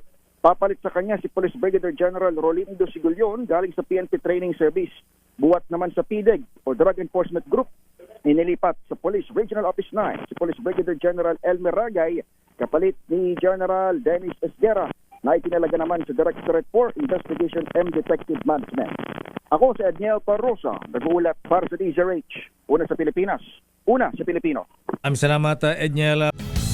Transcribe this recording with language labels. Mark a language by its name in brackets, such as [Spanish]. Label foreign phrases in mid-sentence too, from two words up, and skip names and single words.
[Filipino] Papalit sa kanya si Police Brigadier General Rolindo Sigulyon galing sa PNP Training Service. Buwat naman sa PDEG o Drug Enforcement Group, inilipat sa Police Regional Office 9 si Police Brigadier General Elmer Ragay, kapalit ni General Dennis Esguera na itinalaga naman sa Directorate for Investigation and Detective Management. Ako si Edniel Parosa, nag-uulat para sa DZRH. Una sa Pilipinas, una sa Pilipino. Salamat, Edniel.